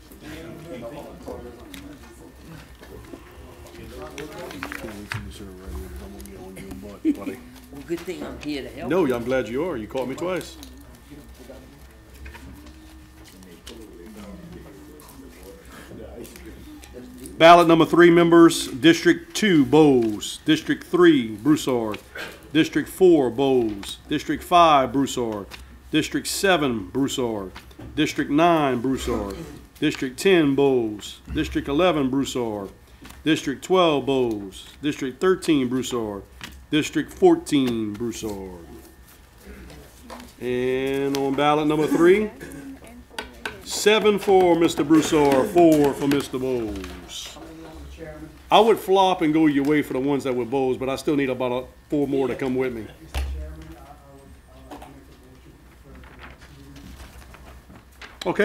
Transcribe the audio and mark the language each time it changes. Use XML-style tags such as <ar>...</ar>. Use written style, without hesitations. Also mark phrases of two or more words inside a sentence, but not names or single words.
<en>Well, good thing I'm here to help. No, I'm glad you are. You caught me twice. Ballot number 3, members. District 2, Bowles. District 3, Broussard. District 4, Bowles. District 5, Broussard. District 7, Broussard. District 9, Broussard. District 10, Bowles. District 11, Broussard. District 12, Bowles. District 13, Broussard. District 14, Broussard. And on ballot number 3, 7 for Mr. Broussard, 4 for Mr. Bowles. I would flop and go your way for the ones that were Bowles, but I still need about 4 more to come with me. Okay.</en>